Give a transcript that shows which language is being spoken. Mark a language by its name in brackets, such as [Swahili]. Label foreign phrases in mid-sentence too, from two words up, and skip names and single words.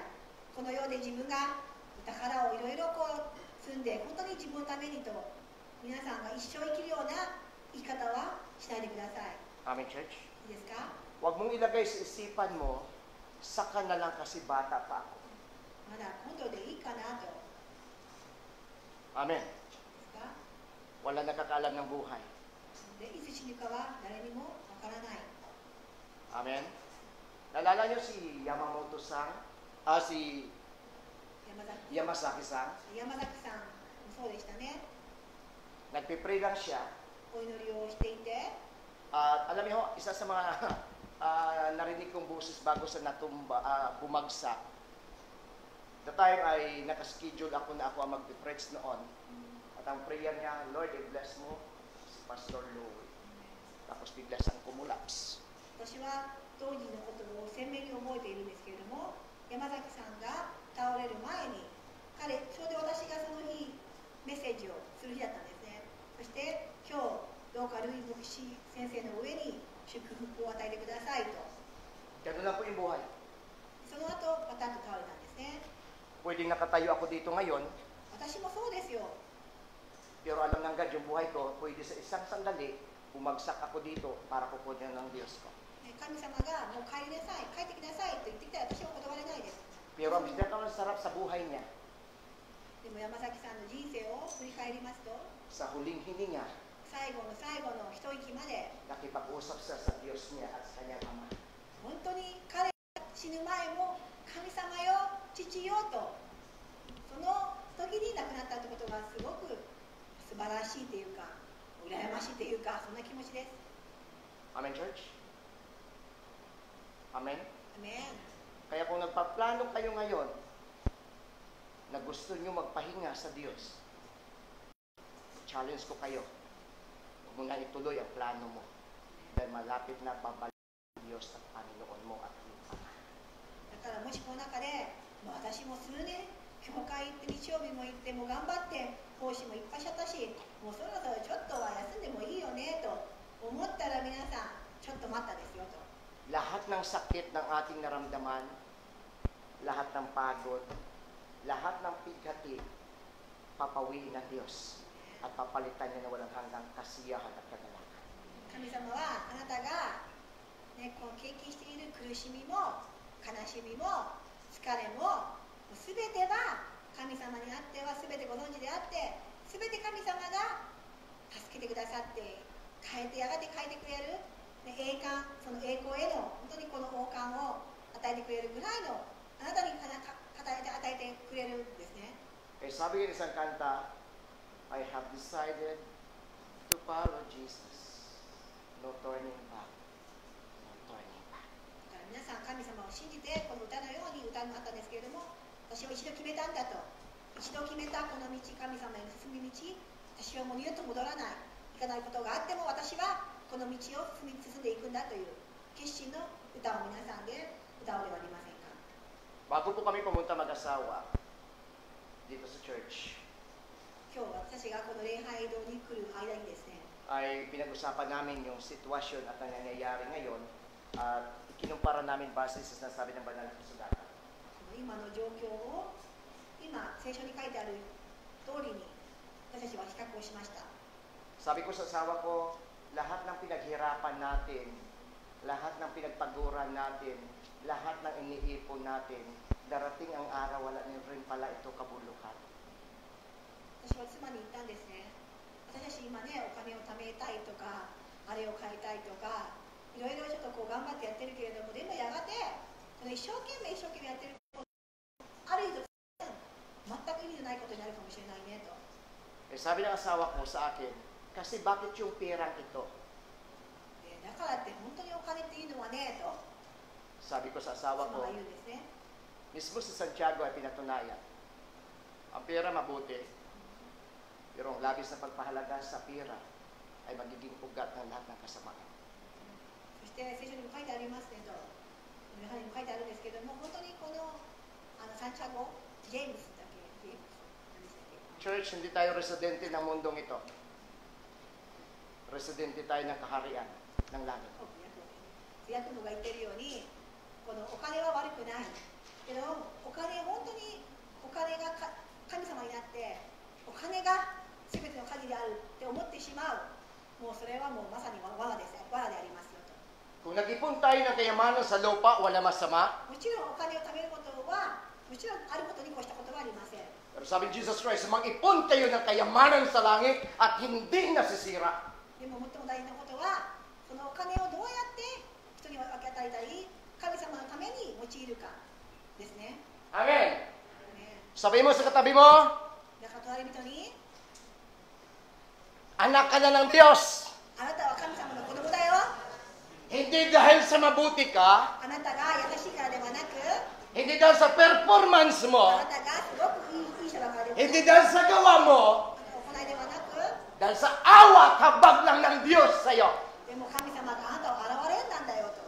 [Japanese] この世で自分が宝をいろいろ積んで、本当に自分のためにと、皆さんが一生生きるような生き方はしないでください。 [English] Amen, Church? [Japanese] いいですか？ [Filipino] Huwag mong ilagay sa isipan mo, saka na lang kasi bata pa ako. [Japanese] まだ今度でいいかなと。いい Amen. ですか？ [Filipino] Wala nakakaalam ng buhay. [Japanese] で、いつ死ぬかは誰にもわからない。 [Filipino] Amen. Nalala niyo si Yamamoto-san? Si 山崎 Yamasaki-san? [Japanese] 山崎さんもそうでしたね。 [Filipino] Nagpipray lang siya. [Japanese] お祈りをしていて、 [Filipino] At alam niyo, isa sa mga narinig kong boses bago sa bumagsak. [English] The time [Filipino] ay nakaschedule ako na ako ang mag-preach noon. At ang prayer niya, Lord, i-bless mo si Pastor Louie. Tapos bigla siyang kumulaps. [Japanese] 私は当時のことを鮮明に覚えているんですけれども、山崎さんが倒れる前に、ちょうど私がその日メッセージをする日だったんですね。そして今日どうかルイ牧師先生の上に祝福を与えてくださいと。 [Filipino] Ganun lang po yung buhay. [Japanese] その後パタッと倒れたんですね。 [Filipino] Pwedeng nakatayo ako dito ngayon, [Japanese] 私もそうですよ。 [Filipino] pero alam ng God yung buhay ko, pwede sa isang sandali, bumagsak ako dito para kukunin ng Diyos ko. [Japanese] 神様がもう帰りなさい、帰ってきなさいと言ってきたら私は断れないです。 [Filipino] Pero ang pinakamasarap sa buhay niya, [Japanese] でも山崎さんの人生を振り返りますと、 [Filipino] sa huling hininga, [Japanese] 最後の最後の一息まで [Filipino] nakipag-usap siya sa Diyos niya at sa kanyang Ama. [Japanese] 本当に彼が死ぬ前も神様よ、父よと、その時に亡くなったってことがすごく素晴らしいというか、羨ましいというか、そんな気持ちです。 [English] Amen, church? Amen? [Japanese] アメン。 [Filipino] Kaya kung nagpaplano kayo ngayon na gusto nyo magpahinga sa Diyos, challenge ko kayo, huwag mo na ituloy ang plano mo dahil malapit na babalik ang Diyos at Panginoon mo at iyong Ama. [Japanese] だからもしこの中で、もう私も数年教会行って日曜日も行っても頑張って奉仕もいっぱいしちゃったし、もうそろそろちょっとは休んでもいいよねと思ったら、皆さんちょっと待ったですよと。 [Filipino] Lahat ng sakit ng ating naramdaman, lahat ng pagod, lahat ng pighati, papawiin ng Diyos at papalitan niya na walang hanggang kasiyahan at kagalakan. [Japanese] 神様はあなたが、ね、こう経験している苦しみも悲しみも疲れも全ては神様にあっては全てご存知であって、全て神様が助けてくださってやがて変えてくれる、ね、栄冠、その栄光への本当にこの王冠を与えてくれるぐらいのあなたに与えてくれるんですね。 [Filipino] Eh, sabi ng isang kanta, [English] I have decided to follow Jesus. No turning back. No turning back. [Japanese] だから皆さん神様を信じてこの歌のように歌になったんですけれども、私は一度決めたんだと、一度決めたこの道、神様への進み道、私はもう二度と戻らない、いかないことがあっても私はこの道を進んでいくんだという決心の歌を皆さんで歌おうではありませんか。 [Filipino] Bago po kami pumunta mag-asawa dito sa church, [Japanese] 今日私がこの礼拝堂に来る間にですね、 [Filipino] ay pinag-usapan namin yung sitwasyon at ang nangyayari ngayon at ikinumpara namin base sa sinasabi ng banal na kasulatan. [Japanese] この今の状況を今聖書に書いてある通りに私たちは比較をしました。 [Filipino] Sabi ko sa asawa ko, lahat ng pinaghirapan natin, lahat ng pinagpaguran natin, lahat ng iniipon natin, darating ang araw, wala na rin pala ito kabuluhan. [Japanese] 私は妻に言ったんですね。私たち今ね、お金を貯めたいとか、あれを買いたいとか、いろいろちょっとこう頑張ってやってるけれども、でもやがて、その一生懸命やってること、ある意味全く意味のないことになるかもしれないねと。 [Filipino] Eh, sabi ng asawa ko sa akin, kasi bakit yung perang ito? [Japanese] だからって本当にお金っていうのはねと、 [Filipino] Sabi ko sa asawa [Japanese] 妻 [Filipino] ko, [Japanese] が言うんですね。 [Filipino] mismo sa Santiago ay pinatunayan. Ang pera mabuti, pero ang labis na pagpahalaga sa pera ay magiging ugat ng lahat ng kasamaan. [Japanese] そして聖書にも書いてありますねと、やはりも書いてあるんですけども、本当にこのサンチャゴ、ジェームスだっけ、ジェームス、何でしたっけ。 [Filipino] Church, hindi tayo residente ng mundong ito. Residente tayo ng kaharian ng langit. [Japanese] ヤクモが言ってるように、このお金は悪くないけど、お金本当にお金が神様になって、お金が全ての鍵であるって思ってしまう、もうそれはもうまさに罠です、罠でありますよと。 [Filipino] Kung nag-ipon tayo ng kayamanan sa lupa, wala masama. [Japanese] もちろんお金を貯めることは、もちろんあることに越したことはありません。 [Filipino] Pero sabi ni Jesus Christ, mag-ipon kayo ng kayamanan sa langit at hindi nasisira. [Japanese] でも最も大事なことは、そのお金をどうやって人に分け与えたり、神様のために用いるかですね。 Amen. ね、 [Filipino] Sabi mo sa katabi mo, [Japanese] だから隣人に、 [Filipino] anak ka na ng Diyos. [Japanese] あなたは神様の子供だよ。 [Filipino] Hindi dahil sa mabuti ka, [Japanese] あなたが優しいからではなく、 [Filipino] hindi dahil sa performance [Japanese] あ [Filipino] mo, [Japanese] なたがすごくいい人だからではなく、 [Filipino] hindi dahil sa gawa mo, [Japanese] 行いではなく、 [Filipino] dahil sa awa at habag lang ng Diyos sa iyo. [Japanese] でも神様があなたを現れんなんだよと。